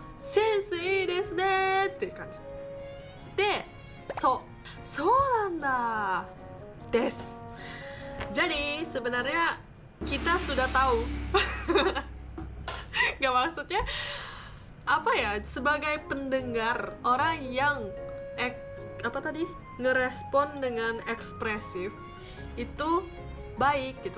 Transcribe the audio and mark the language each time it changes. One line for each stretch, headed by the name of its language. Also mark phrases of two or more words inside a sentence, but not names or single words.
Japanese: センスいいですねっていう感じで、そうなんだです。
Indonesian: Jadi sebenarnya kita sudah tahu. Gak maksudnya apa ya, sebagai pendengar orang yang apa tadi ngerespon dengan ekspresif itu baik gitu.